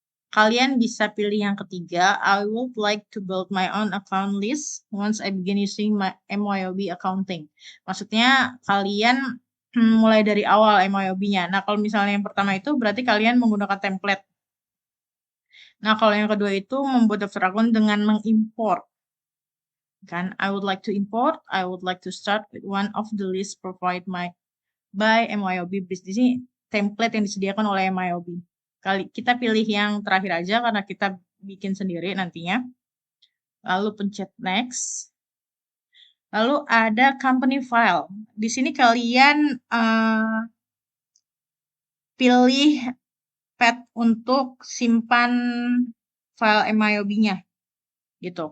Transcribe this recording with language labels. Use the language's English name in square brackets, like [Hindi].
[Indonesian] Kalian bisa pilih yang ketiga, [English] I would like to build my own account list once I begin using my MYOB accounting. [Indonesian] Maksudnya kalian mulai dari awal MYOB-nya. Nah, kalau misalnya yang pertama itu berarti kalian menggunakan template. Nah, kalau yang kedua itu membuat daftar akun dengan mengimport. [English] Kan, I would like to import, I would like to start with one of the list provided by MYOB. [Indonesian] Di sini template yang disediakan oleh MYOB. Kita pilih yang terakhir aja karena kita bikin sendiri nantinya. lalu pencet next. Lalu ada company file. Di sini kalian pilih path untuk simpan file MIOB-nya gitu.